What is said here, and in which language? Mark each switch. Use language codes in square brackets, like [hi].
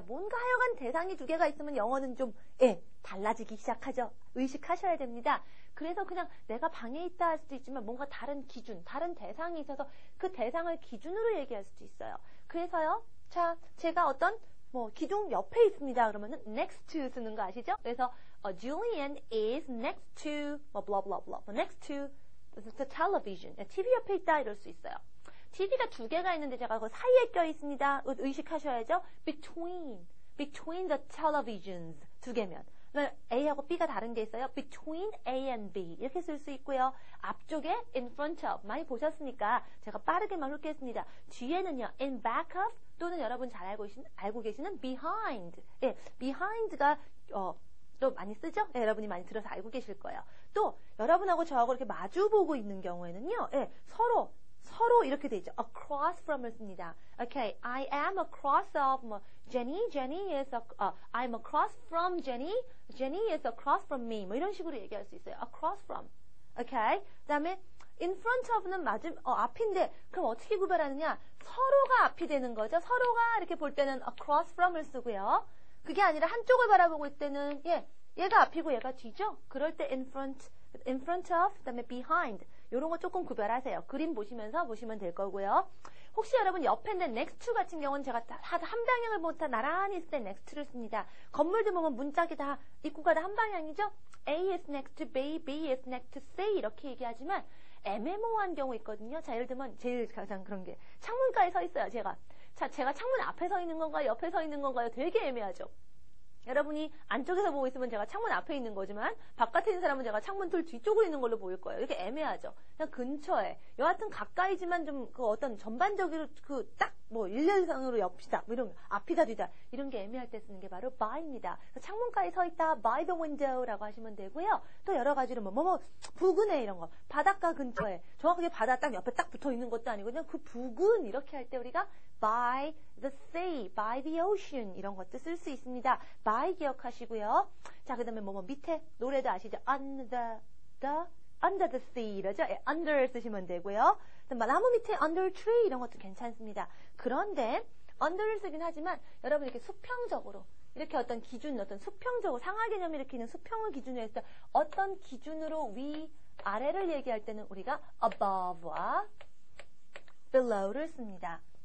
[ko] 뭔가 하여간 대상이 두 개가 있으면 영어는 좀 달라지기 시작하죠. 의식하셔야 됩니다. 그래서 그냥 내가 방에 있다 할 수도 있지만 뭔가 다른 기준, 다른 대상이 있어서 그 대상을 기준으로 얘기할 수도 있어요. 그래서요. 자, 제가 어떤 기둥 옆에 있습니다. 그러면은 next to 쓰는 거 아시죠? [en] 그래서 Julian is next to blah blah blah. next to the television. [ko] TV 옆에 있다 이럴 수 있어요. TV가 두 개가 있는데 제가 그 사이에 껴 있습니다. 의식하셔야죠. [en] Between the televisions [ko] 두 개면. A하고 B가 다른 게 있어요. [en] Between A and B [ko] 이렇게 쓸 수 있고요. 앞쪽에 in front of 많이 보셨으니까 제가 빠르게만 훑겠습니다. 뒤에는요 in back of 또는 여러분 잘 알고 계시는 behind. 예, behind가 또 많이 쓰죠? 예, 여러분이 많이 들어서 알고 계실 거예요. 또 여러분하고 저하고 이렇게 마주 보고 있는 경우에는요. 예, 서로 이렇게 돼 있죠. [en] across from을 [ko] 씁니다. [en] Okay, I am across of Jenny. Jenny is I'm across from Jenny. Jenny is across from me. [ko] 이런 식으로 얘기할 수 있어요. [en] across from. Okay. [ko] 그다음에 in front of는 앞인데 그럼 어떻게 구별하느냐? 서로가 앞이 되는 거죠. 서로가 이렇게 볼 때는 across from을 쓰고요. 그게 아니라 한쪽을 바라보고 있을 때는 얘가 앞이고 얘가 뒤죠. 그럴 때 [en] in front of [ko] 그다음에 [en] behind. [ko] 이런 거 조금 구별하세요. 그림 보시면서 보시면 될 거고요. 혹시 여러분 옆에 있는 next to 같은 경우는 제가 한 방향을 보다 나란히 있을 때 next to를 씁니다. 건물들 보면 문짝이 다 입구가 다 한 방향이죠. [en] A is next to B, B is next to C [ko] 이렇게 얘기하지만 애매모호한 경우 있거든요. 자, 예를 들면 제일 가장 그런 게 창문가에 서 있어요. 제가 창문 앞에 서 있는 건가요? 옆에 서 있는 건가요? 되게 애매하죠. 여러분이 안쪽에서 보고 있으면 제가 창문 앞에 있는 거지만 바깥에 있는 사람은 제가 창문 틀 뒤쪽으로 있는 걸로 보일 거예요. 이렇게 애매하죠. 그냥 근처에 여하튼 가까이지만 좀 그 어떤 전반적으로 일렬상으로 옆이다 이런 앞이다 뒤다 이런 게 애매할 때 쓰는 게 바로 by입니다. 창문가에 서 있다 [en] by the window [ko] 라고 하시면 되고요. 또 여러 가지로 부근에 이런 거 바닷가 근처에 정확하게 바다 딱 옆에 딱 붙어 있는 것도 아니고 그냥 그 부근 이렇게 할 때 우리가 [en] by the sea, by the ocean [ko] 이런 것도 쓸 수 있습니다. by 기억하시고요. 자, 그다음에 밑에 노래도 아시죠? [en] under the sea [ko] 이러죠? under 쓰시면 되고요. 나무 밑에 [en] under tree [ko] 이런 것도 괜찮습니다. 그런데 under를 쓰긴 하지만 여러분 이렇게 수평적으로 이렇게 어떤 기준, 어떤 수평적으로 상하 개념을 일으키는 수평을 기준으로 했을 때 어떤 기준으로 위, 아래를 얘기할 때는 우리가 above와 below를 씁니다.